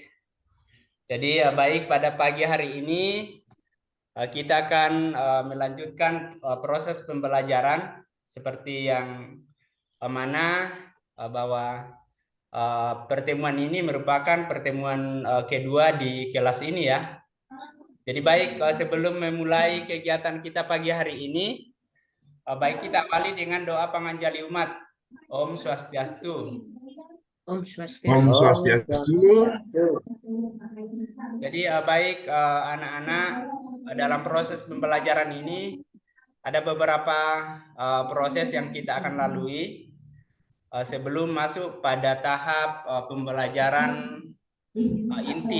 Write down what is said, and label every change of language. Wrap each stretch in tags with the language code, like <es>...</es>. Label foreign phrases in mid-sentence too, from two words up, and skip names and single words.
<id>Jadi baik, pada pagi hari ini kita akan melanjutkan proses pembelajaran seperti yang mana bahwa pertemuan ini merupakan pertemuan kedua di kelas ini ya. Jadi baik, sebelum memulai kegiatan kita pagi hari ini, baik kita awali dengan doa panganjali umat. Om Swastiastu. Om Om Swastiastu. Swastiastu. Jadi baik anak-anak, dalam proses pembelajaran ini ada beberapa proses yang kita akan lalui sebelum masuk pada tahap pembelajaran inti.</id>